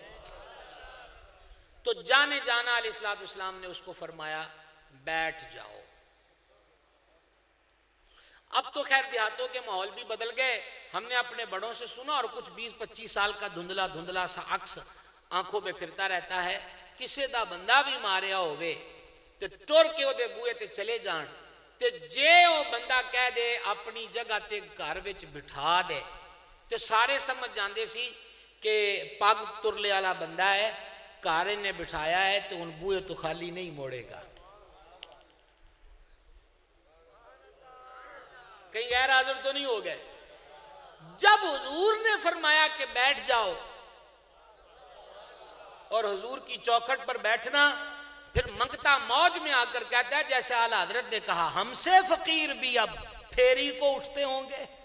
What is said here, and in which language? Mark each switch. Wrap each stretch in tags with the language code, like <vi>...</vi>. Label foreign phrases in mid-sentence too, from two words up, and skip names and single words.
<ur>تو جانے جانا علیہ الصلوۃ والسلام نے اس کو فرمایا بیٹھ جاؤ. اب تو خیر دیہاتوں کے ماحول بھی بدل گئے. ہم نے اپنے بڑوں سے سنا اور کچھ 20-25 سال کا دھندلا دھندلا سا عکس آنکھوں پہ پھرتا رہتا ہے.</ur> <pa>کسے دا بندہ بھی ماریا ہوئے تے ٹر کے او دے بوئے تے چلے جان تے جے او بندہ کہہ دے اپنی جگہ تے گھر وچ بٹھا دے تے سارے سمجھ جاندے سی کہ پگ ترلے والا بندہ ہے، گھر نے بٹھایا ہے تو ان بوئے تو خالی نہیں موڑے گا.</pa> <ur>کہیں غیر حاضر تو نہیں ہو گئے. جب حضور نے فرمایا کہ بیٹھ جاؤ اور حضور کی چوکھٹ پر بیٹھنا، پھر منگتا موج میں آ کر کہتا ہے جیسے اعلیٰ حضرت نے کہا ہم سے فقیر بھی اب پھیری کو اٹھتے ہوں گے.</ur>